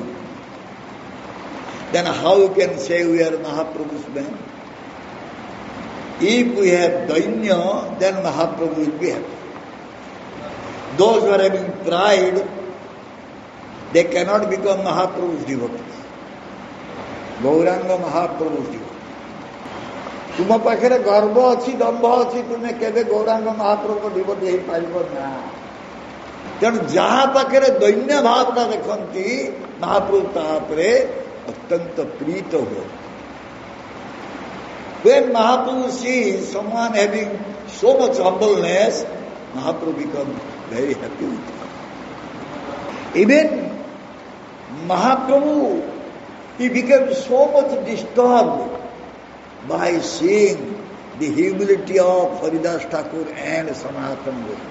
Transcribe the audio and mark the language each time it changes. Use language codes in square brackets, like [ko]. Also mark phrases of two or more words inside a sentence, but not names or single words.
[en] Then how you can say we are Mahaprabhu's men? If we have dainya, then Mahaprabhu will be happy. Those who are having pride, they cannot become Mahaprabhu's devotees. Gauranga Mahaprabhu's devotees. [or] ତୁମ ପାଖରେ ଗର୍ବ ଅଛି, ଦମ୍ଭ ଅଛି, ତୁମେ କେବେ ଗୌରାଙ୍ଗ ମହାପ୍ରଭୁଙ୍କ ଡିଭୋଟି ହେଇପାରିବ ନା। ତେଣୁ ଯାହା ପାଖରେ ଦୈନ୍ୟ ଭାବଟା ଦେଖନ୍ତି ମହାପ୍ରଭୁ ତାପରେ ଅତ୍ୟନ୍ତ ପ୍ରୀତ ହୁଏ। [en] When Mahaprabhu sees someone having so much humbleness, Mahaprabhu becomes very happy with him. Even Mahaprabhu, he became so much disturbed by seeing the humility of Haridas Thakur and Sanatana Goswami.